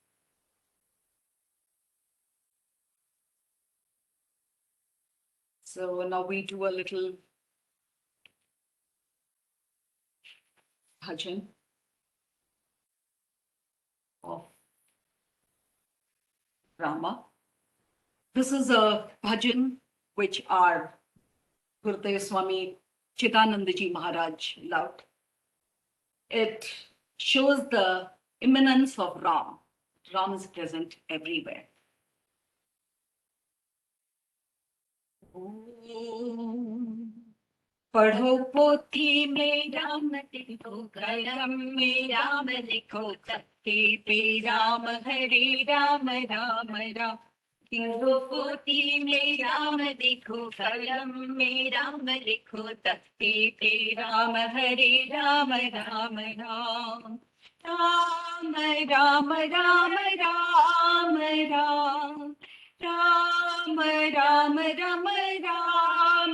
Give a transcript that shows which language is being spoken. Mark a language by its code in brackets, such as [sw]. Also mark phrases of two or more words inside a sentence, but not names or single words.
[en] So now we do a little bhajan of Rama. This is a bhajan which our Gurudev Swami Chidanandaji Maharaj loved. It shows the immanence of Ram. Ram is present everywhere. [hi] पढ़ो पोथी में राम लिखो कलम में राम लिखो तख्ते पे राम हरे राम राम राम पढ़ो पोथी में राम लिखो कलम में राम लिखो तख्ते पे राम हरे राम राम राम राम राम राम राम राम राम राम राम राम